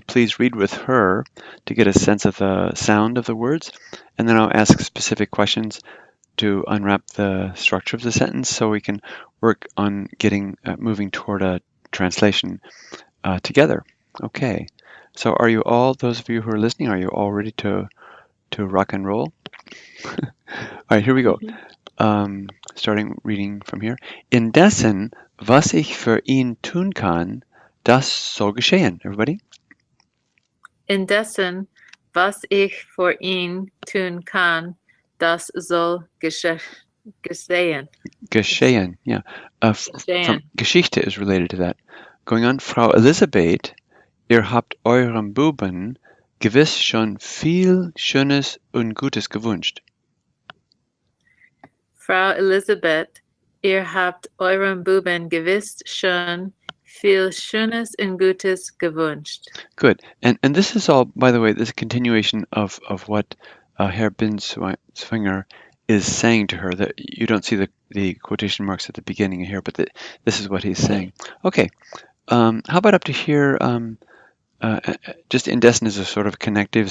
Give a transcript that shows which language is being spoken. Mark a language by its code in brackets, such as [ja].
[en] Please read with her to get a sense of the sound of the words, and then I'll ask specific questions to unwrap the structure of the sentence so we can work on getting moving toward a translation together. Okay. So are you all, those of you who are listening, are you all ready to rock and roll? All right, here we go. Starting reading from here. [de] Indessen, was ich für ihn tun kann, das soll geschehen. [en] Everybody? [de] Indessen, was ich für ihn tun kann, das soll geschehen. Geschehen. [en] Yeah. From [de] Geschehen. [en] Geschichte is related to that. Going on. [de] Frau Elisabeth, ihr habt eurem Buben gewiss schon viel Schönes und Gutes gewünscht. Frau Elisabeth, ihr habt eurem Buben gewiss schon viel Schönes und Gutes gewünscht. [en] Good. And this is all, by the way, this is a continuation of what Herr Binswanger is saying to her. That you don't see the quotation marks at the beginning here, but this is what he's saying. Okay. How about up to here? Just indefinite is a sort of connective.